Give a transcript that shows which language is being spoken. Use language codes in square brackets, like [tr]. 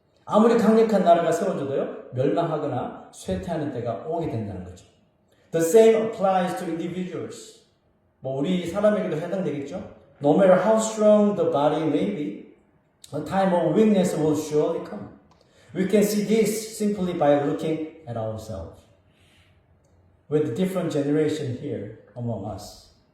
[ko] 아무리 강력한 나라가 세워져도요, 멸망하거나 쇠퇴하는 때가 오게 된다는 거죠. [en] The same applies to individuals. [ko] 우리 사람에게도 해당되겠죠. [en] No matter how strong the body may be, a time of weakness will surely come. We can see this simply by looking at ourselves. With the different generation here among us.